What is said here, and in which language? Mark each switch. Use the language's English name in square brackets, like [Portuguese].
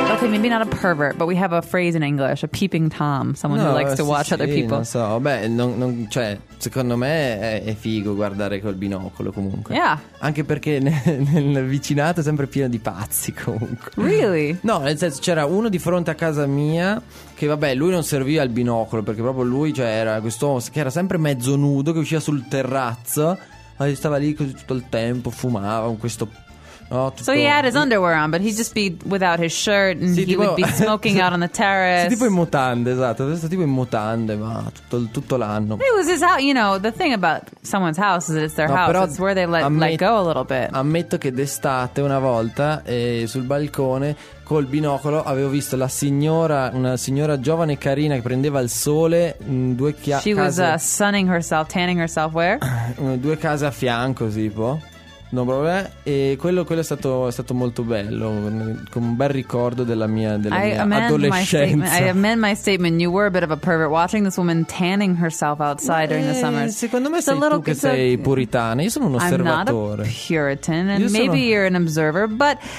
[English] maybe not a pervert, but we have a phrase in English, a peeping Tom, someone who likes to watch other people. [Italian] Non so, beh, non, cioè, secondo me è figo guardare col binocolo comunque. [English] Yeah. [Italian] Anche perché nel vicinato è sempre pieno di pazzi comunque. [English] Really? [Italian] No, nel senso, c'era uno di fronte a casa mia che, vabbè, lui non serviva il binocolo, perché proprio lui, cioè, era quest'uomo che era sempre mezzo nudo, che usciva sul terrazzo, ma stava lì così tutto il tempo, fumava con questo... No, tutto... [English] So he had his underwear on, but he'd just be without his shirt, and [Italian] sì, [English] he would be smoking out on the terrace. [Italian] Sì, tipo in mutande, esatto. Questo tipo in mutande, ma tutto l'anno. [English] It was his house, you know. The thing about someone's house is that it's their house. It's where they let go a little bit. [Italian] Ammetto che d'estate una volta sul balcone col binocolo avevo visto la signora, una signora giovane e carina che prendeva il sole in due case. [English] She was sunning herself, tanning herself. Where? [Italian] Due case a fianco, tipo. No, vabbè, e quello è stato molto bello, con un bel ricordo della mia adolescenza. [English] I amend my statement. You were a bit of a pervert watching this woman tanning herself outside during the summer. [Italian] Secondo me sei tu che sei puritana. Io sono un osservatore. [English] I'm not a Puritan, and maybe you're an observer, but